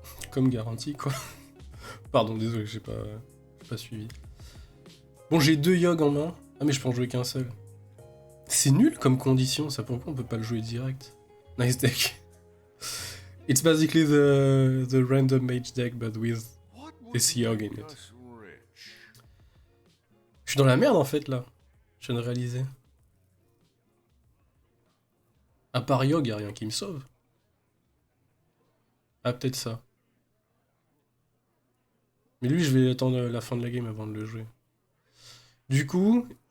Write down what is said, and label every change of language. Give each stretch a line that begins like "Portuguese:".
French: Comme garantie quoi. Pardon, désolé, j'ai pas suivi. Bon, j'ai 2 Yogg en main. Ah mais je peux en jouer qu'un seul. C'est nul comme condition, ça pourquoi on peut pas le jouer direct.
English: Nice deck. It's basically the random mage deck but with this Yogg in it.
French: Je suis dans la merde en fait là. Je viens de réaliser. À part Yogg, y'a rien qui me sauve. Ah peut-être ça. Mais lui je vais attendre la fin de la game avant de le jouer. Du coup...